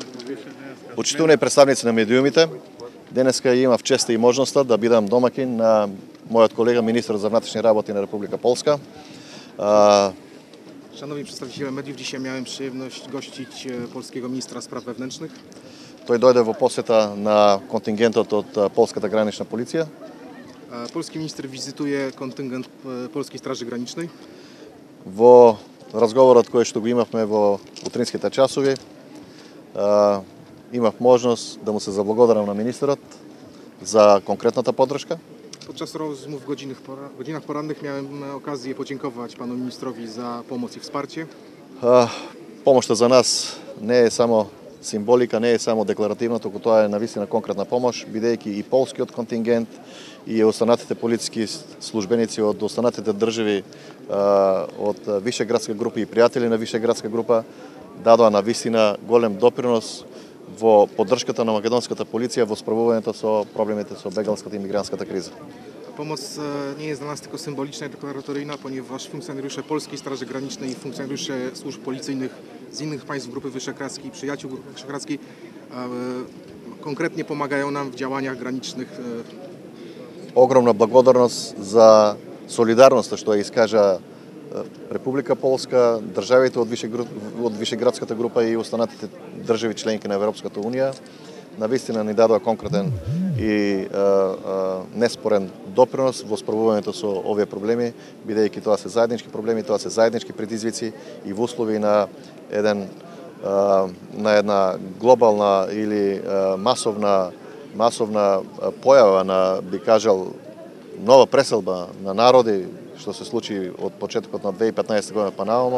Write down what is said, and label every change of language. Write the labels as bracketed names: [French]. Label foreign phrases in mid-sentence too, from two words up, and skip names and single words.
[Macedonian] Почитувани представници на медиумите, денеска имав честа и можноста да бидам домакин на мојот колега министр за внатрешни работи na Republika Polska. [Polish] Szanowni przedstawiciele mediów, dzisiaj miałem przyjemność gościć polskiego ministra spraw wewnętrznych. [Macedonian] Тој дојде во посета на контингентот од Полската гранична полиција. [Polish] Polski minister wizytuje kontyngent Polskiej Straży Granicznej. [Macedonian] Во разговорот кој што го имавме во утринските часови, имав можност да му се заблагодарам на министерот za konkretната поддршка. [Polish] Podczas rozmów w godzinach porannych miałem okazję podziękować panu ministrowi za pomoc i wsparcie. [Macedonian] Помошта за нас не е само символика, не е само декларативна, туку тоа е навистина конкретна помош, бидејќи и полскиот контингент и останатите полициски службеници од останатите држави од Вишеградска група и пријатели на Вишеградска група дадоа навистина голем допринос во поддршката на македонската полиција во справувањето со проблемите со бегалската и мигрантската криза. [Polish] Pomoc nie jest dla nas tylko symboliczna i deklaratoryjna, ponieważ funkcjonariusze Polskiej Straży Granicznej i funkcjonariusze służb policyjnych z innych państw Grupy Wyszehradzkiej, przyjaciół Grupy Wyszehradzkiej konkretnie pomagają nam w działaniach granicznych. [Macedonian] Огромна благодарност за солидарноста што ја искажа Република Полска, државите од Вишеградската група и останатите држави членки на Европската унија. Навистина ни дадоа конкретен и неспорен допринос во справувањето со овие проблеми, бидејќи тоа се заеднички проблеми, тоа се заеднички предизвици и во услови на една глобална или масовна појава на, би кажал, нова преселба на народи, што се случи од почетокот на 2015 година па наомо.